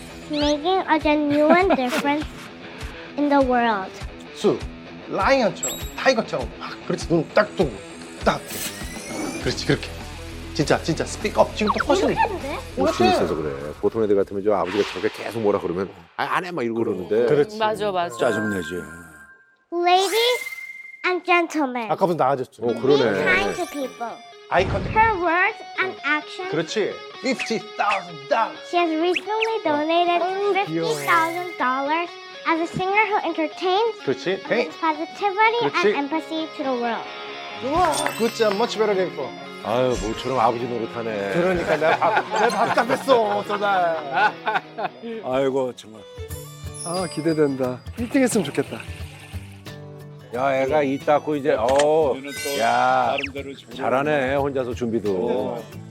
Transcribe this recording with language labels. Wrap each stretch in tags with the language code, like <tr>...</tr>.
<en>making a genuine difference in the world.</en> <ko>수. 라이언처럼 타이거처럼 막 그렇지. 눈 딱 뜨고 딱. 그렇지 그렇게. 진짜 스피커. 지금 또 훨씬. 이렇게 해도 돼? 욕심이 있어서 그래. 보통 애들 같으면 저 아버지가 저렇게 계속 뭐라 그러면 안 해 막 이러고 그러는데. 그렇지. 맞아. 짜증내지.</ko> <en>Ladies and gentlemen.</en> <ko>아까부터 나아졌죠.</ko> <en>Be</en> <ko>그러네.</ko> <en>kind to people.</en> <ko>아이 컨택.</ko> <en>Her words and actions.</en> <ko>그렇지. $50,000.</ko> <en>She has recently donated $50,000 as a singer who entertains,</en> <ko>그렇지.</ko> <en>Hey. brings positivity</en> <ko>그렇지.</ko> <en>and empathy to the world. 우와, good job, much better than before.</en> <ko>아유 모처럼 아버지 노릇하네. 그러니까 내가 답답했어, 저날. 아이고 정말. 아 기대된다. 1등 했으면 좋겠다. 야 애가 이 닦고 이제 야 잘하네 혼자서 준비도.</ko>